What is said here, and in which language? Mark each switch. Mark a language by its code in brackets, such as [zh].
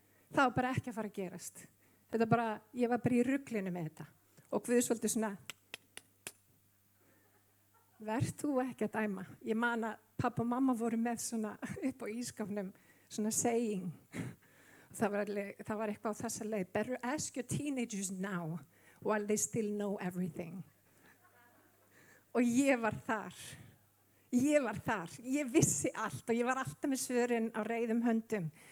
[is] Það var bara ekki að fara að gerast. Ég var bara í ruglinu með þetta og Guð svolítið svona, verð þú ekki að dæma. Ég man að pappa og mamma voru með svona upp á ískapnum svona saying. Það var eitthvað á þessa leið. [en] Better ask your teenagers now while they still know everything. [is] Og ég var þar. Ég vissi allt og ég var alltaf með svörin á reiðum höndum.